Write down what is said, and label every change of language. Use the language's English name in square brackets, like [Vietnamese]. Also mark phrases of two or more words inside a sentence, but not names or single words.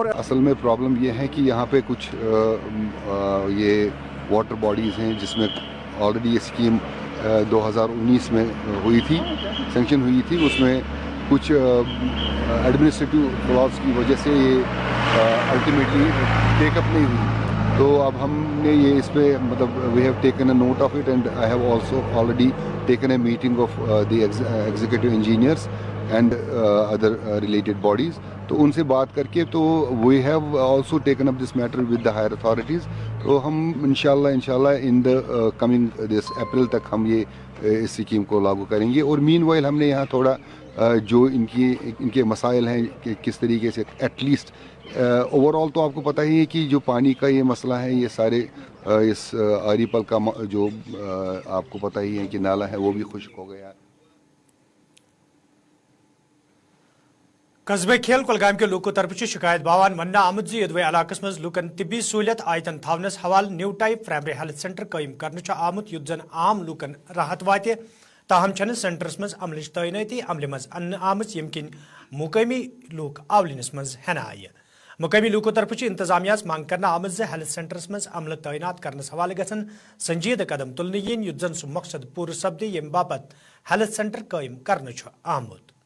[Hindi] असल में प्रॉब्लम ये है कि यहाँ पे कुछ ये [English] water bodies [Hindi] हैं जिसमें ऑलरेडी ये स्कीम 2019 में हुई थी, सैंक्शन हुई थी. उसमें कुछ [English] administrative flaws [Hindi] की वजह से ये [English] ultimately takeup [Hindi] नहीं हुई. तो अब हमने ये इस पे मतलब [English] we have taken a note of it and I have also already taken a meeting of the executive engineers and other related bodies. [Hindi] तो उनसे बात करके तो [English] we have also taken up this matter with the higher authorities. [Hindi] तो हम इंशाल्लाह [English] in the coming this [Hindi] अप्रैल तक हम ये इस स्कीम को लागू करेंगे. और मीनवाइल हमने यहाँ थोड़ा जो इनके मसाइल हैं कि किस तरीके से [English] atleast overall [Hindi] तो आपको पता ही है कि जो पानी का ये मसला है, ये सारे इस आरीपल का जो आपको पता ही है कि नाला है वो भी खुश्क हो गया. [Kashmiri] कस्बे खेल कुलगाम के लूको तरफ शिकायत बावान वन्ना आमद यदवे इलाकस मज लूकन तिब्बी सहूलियत आयतन थावनस हवाल [English] new type primary health center [Kashmiri] कायम करने आमुत युत जन आम लूकन राहत वाते. ताहम छन सेंटरस मज अमलच तैनाती अमल मज आमच यमकिन मुकामी लूक आवलिनस मज हेना आय. मुकामी लूको तरफ इंतजामिया मांग करना आमद जे हेल्थ सेंटरस मज अमल तैनात करने हवाले गसन संजीद कदम तुलने यीन युत जन सु मकसद पूर सपदे यम बाबत [English] health center [Kashmiri] कायम करने आमुत.